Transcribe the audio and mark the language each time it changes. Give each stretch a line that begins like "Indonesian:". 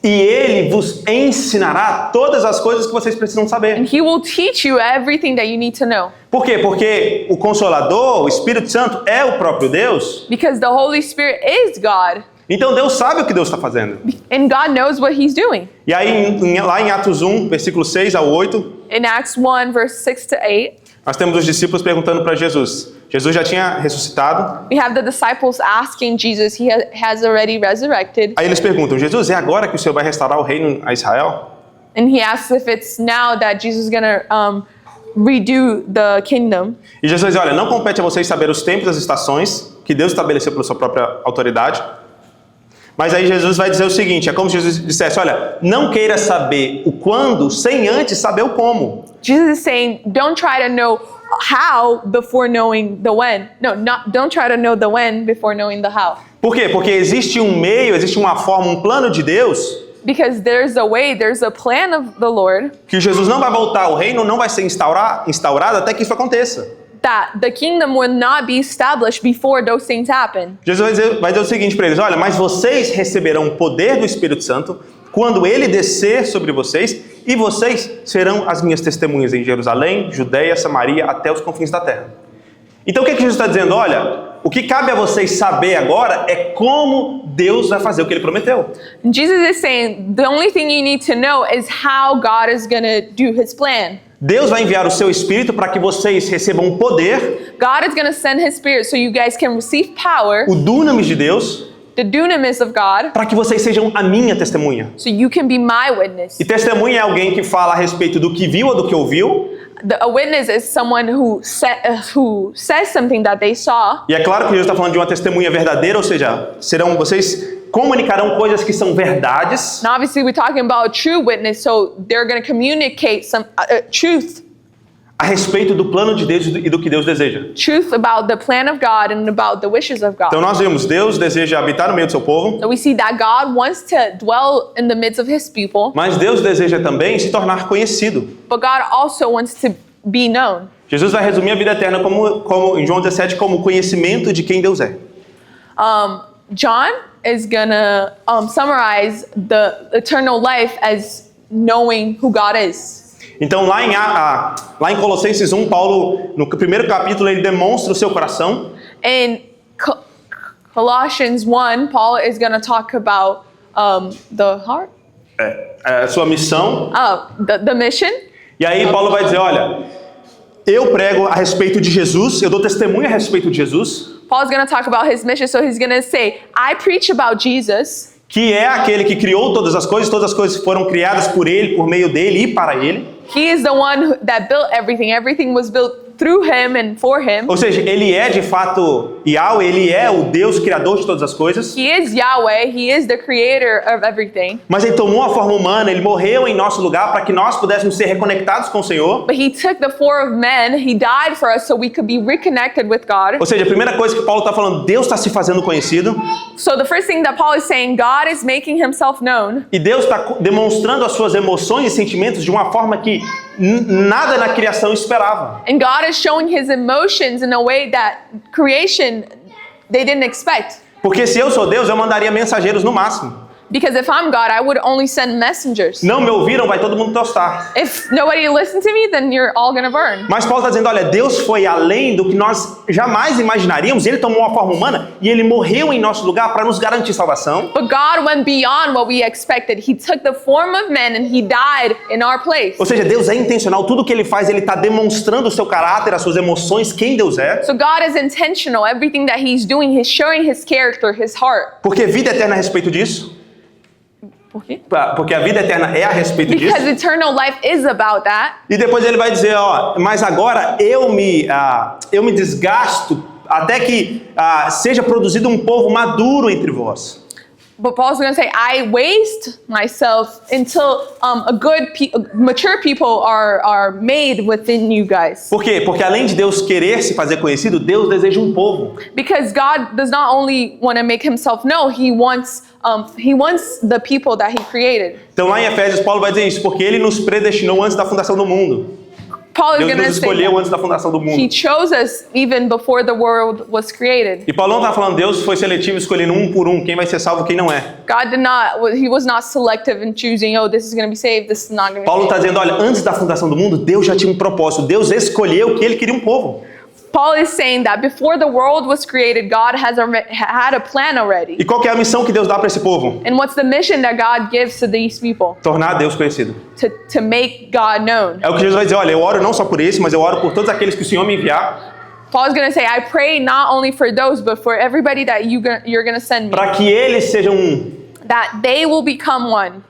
Portuguese: E ele vos ensinará todas as coisas que vocês precisam saber.
English: And he will teach you everything that you need to know.
Portuguese: Por quê? Porque o Consolador, o Espírito Santo, é o próprio Deus.
English: Because the Holy Spirit is God.
Portuguese: Então Deus sabe o que Deus está fazendo.
English: And God knows what he's doing.
Portuguese: E aí, lá em Atos 1, versículo 6 ao 8,
English: In Acts 1, verse 6 to 8,
Portuguese: nós temos os discípulos perguntando para Jesus. Jesus já tinha ressuscitado.
English: we have the disciples asking Jesus, he has already resurrected.
Portuguese: Aí eles perguntam, Jesus, é agora que o Senhor vai restaurar o reino a Israel?
English: And he asks if it's now that Jesus is gonna redo the kingdom.
Portuguese: E Jesus diz, olha, não compete a vocês saber os tempos e as estações que Deus estabeleceu pela sua própria autoridade. Mas aí Jesus vai dizer o seguinte, é como se Jesus dissesse, olha, não queira saber o quando sem antes saber o como.
English: Jesus is saying, don't try to know how before knowing the when. No, don't try to know the when before knowing the how.
Portuguese: Por quê? Porque existe um meio, existe uma forma, um plano de Deus
English: Because there's a way, there's a plan of the Lord
Portuguese: que Jesus não vai voltar, o reino não vai ser instaurado até que isso aconteça.
English: that the kingdom will not be established before those things happen.
Portuguese: Jesus vai dizer o seguinte para eles, olha, mas vocês receberão o poder do Espírito Santo quando ele descer sobre vocês e vocês serão as minhas testemunhas em Jerusalém, Judeia, Samaria, até os confins da terra. Então o que Jesus está dizendo? Olha, o que cabe a vocês saber agora é como Deus vai fazer o que ele prometeu.
English: And Jesus is saying, the only thing you need to know is how God is going to do his plan.
Portuguese: Deus vai enviar o seu Espírito para que vocês recebam poder,
English: God is going to send his spirit so you guys can receive power,
Portuguese: o dunamis de Deus,
English: the dunamis of God,
Portuguese: para que vocês sejam a minha testemunha.
English: so you can be my witness.
Portuguese: E testemunha é alguém que fala a respeito do que viu ou do que ouviu.
English: A witness is someone who says something that they saw.
Portuguese: E é claro que Jesus está falando de uma testemunha verdadeira, ou seja, vocês comunicarão coisas que são verdades.
English: And obviously we're talking about a true witness, so they're going to communicate some truth
Portuguese: A respeito do plano de Deus e do que Deus deseja.
English: about the plan of God and about the wishes of God.
Portuguese: Então nós vimos, Deus deseja habitar no meio do seu povo,
English: So we see that God wants to dwell in the midst of his people,
Portuguese: mas Deus deseja também se tornar conhecido.
English: but God also wants to be known.
Portuguese: Jesus vai resumir a vida eterna como em João 17 como o conhecimento de quem Deus é.
English: John is gonna summarize the eternal life as knowing who God is.
Portuguese: Então lá em Colossenses 1, Paulo, no primeiro capítulo, ele demonstra o seu coração.
English: In Colossians 1, Paul is gonna talk about the heart,
Portuguese: A sua missão.
English: the mission.
Portuguese: E aí Paulo vai dizer, olha, eu prego a respeito de Jesus, eu dou testemunho a respeito de Jesus,
English: Paul's gonna talk about his mission, so he's gonna say, I preach about Jesus,
Portuguese: que é aquele que criou todas as coisas foram criadas por ele, por meio dele e para ele.
English: he is the one that built everything. Everything was built through him and for him.
Portuguese: Ou seja, ele é de fato Yahweh, ele é o Deus criador de todas as coisas.
English: He is Yahweh, he is the creator of everything.
Portuguese: Mas ele tomou a forma humana, ele morreu em nosso lugar para que nós pudéssemos ser reconectados com o Senhor.
English: But he took the form of man, he died for us so we could be reconnected with God.
Portuguese: Ou seja, a primeira coisa que Paulo está falando, Deus está se fazendo conhecido.
English: So the first thing that Paul is saying, God is making himself known.
Portuguese: E Deus está demonstrando as suas emoções e sentimentos de uma forma que nada na criação esperava.
English: And God is showing his emotions in a way that creation, they didn't expect.
Portuguese: Porque se eu sou Deus, eu mandaria mensageiros no máximo.
English: Because if I'm God, I would only send messengers.
Portuguese: Não me ouviram, vai todo mundo tostar.
English: If nobody listened to me, then you're all gonna burn.
Portuguese: Mas Paulo está dizendo, olha, Deus foi além do que nós jamais imaginaríamos. Ele tomou uma forma humana e ele morreu em nosso lugar para nos garantir salvação.
English: But God went beyond what we expected. He took the form of man and he died in our place.
Portuguese: Ou seja, Deus é intencional. Tudo que ele faz, ele está demonstrando o seu caráter, as suas emoções, quem Deus é.
English: So God is intentional. Everything that he's doing, he's showing his character, his heart.
Portuguese: Porque vida eterna é a respeito disso. Por quê? Porque a vida eterna é a respeito disso.
English: Because eternal life is about that.
Portuguese: E depois ele vai dizer, ó, mas agora eu me desgasto até que seja produzido um povo maduro entre vós.
English: But Paul's going to say, I waste myself until mature people are made within you guys.
Portuguese: Por quê? Porque além de Deus querer se fazer conhecido, Deus deseja um povo.
English: Because God does not only want to make himself known, he wants the people that he created.
Portuguese: Então lá em Efésios, Paulo vai dizer isso, porque ele nos predestinou antes da fundação do mundo.
English: Paul is
Portuguese: Deus
English: going
Portuguese: nos
English: to say
Portuguese: escolheu
English: that.
Portuguese: antes da fundação do
English: He
Portuguese: mundo.
English: chose us even before the world was created.
Portuguese: E Paulo não está falando Deus foi seletivo escolhendo um por um, quem vai ser salvo e quem não é.
English: He was not selective in choosing, oh, this is going to be saved, this is not going to be
Portuguese: Paulo está
English: saved.
Portuguese: dizendo, olha, antes da fundação do mundo, Deus já tinha um propósito. Deus escolheu que ele queria um povo.
English: Paul is saying that before the world was created, God had a plan already.
Portuguese: E qual que é a missão que Deus dá para esse povo?
English: And what's the mission that God gives to these people?
Portuguese: Tornar Deus conhecido.
English: To make God known.
Portuguese: É o que Jesus vai dizer, olha, eu oro não só por esse, mas eu oro por todos aqueles que o Senhor me enviar,
English: Paul's going to say, I pray not only for those, but for everybody that you're going to send me.
Portuguese: para que eles sejam um,
English: That they will become one.